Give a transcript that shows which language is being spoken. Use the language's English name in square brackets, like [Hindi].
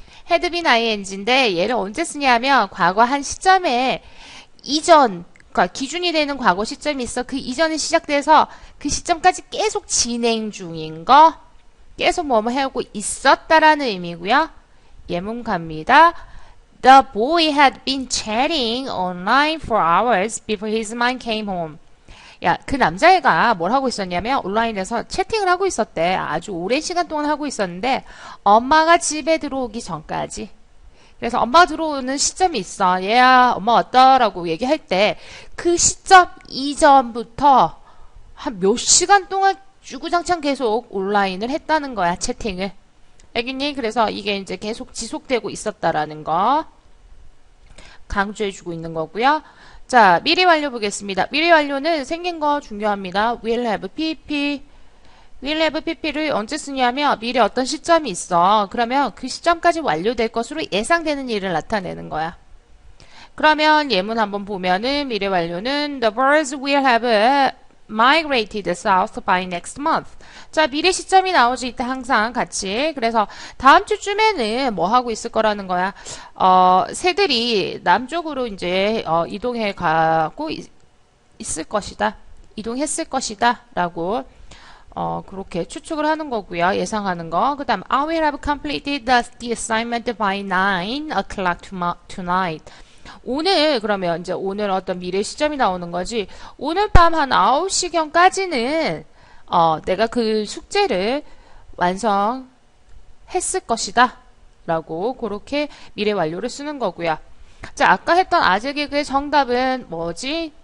[Korean] had been ing인데 얘를 언제 쓰냐면 과거 한 시점에 이전 그러니까 기준이 되는 과거 시점이 있어. 그 이전에 시작돼서 그 시점까지 계속 진행 중인 거, 계속 뭐뭐 해오고 있었다라는 의미고요. 예문 갑니다. [English] The boy had been chatting online for hours before his mom came home. [Korean] 야, 그 남자애가 뭘 하고 있었냐면 온라인에서 채팅을 하고 있었대. 아주 오랜 시간 동안 하고 있었는데 엄마가 집에 들어오기 전까지. 그래서 엄마가 들어오는 시점이 있어. 얘야, 엄마 왔다라고 얘기할 때 그 시점 이전부터 한 몇 시간 동안 주구장창 계속 온라인을 했다는 거야, 채팅을. 알겠니? 그래서 이게 이제 계속 지속되고 있었다라는 거 강조해주고 있는 거고요. 자, 미래 완료 보겠습니다. 미래 완료는 생긴 거 중요합니다. [English] will have pp. [Korean] will have pp를 언제 쓰냐면 미래 어떤 시점이 있어. 그러면 그 시점까지 완료될 것으로 예상되는 일을 나타내는 거야. 그러면 예문 한번 보면은 미래 완료는 [English] the birds will have migrated south by next month. [Korean] 자, 미래 시점이 나오지 이때 항상 같이. 그래서 다음 주쯤에는 뭐 하고 있을 거라는 거야. 새들이 남쪽으로 이제 이동해 가고 있을 것이다. 이동했을 것이다. 라고 그렇게 추측을 하는 거고요. 예상하는 거. 그 다음 [English] I will have completed the assignment by 9 o'clock tonight. [Korean] 오늘 그러면 이제 오늘 어떤 미래 시점이 나오는 거지. 오늘 밤 한 9시경까지는 내가 그 숙제를 완성했을 것이다. 라고 그렇게 미래 완료를 쓰는 거고요. 자, 아까 했던 아재 개그의 정답은 뭐지?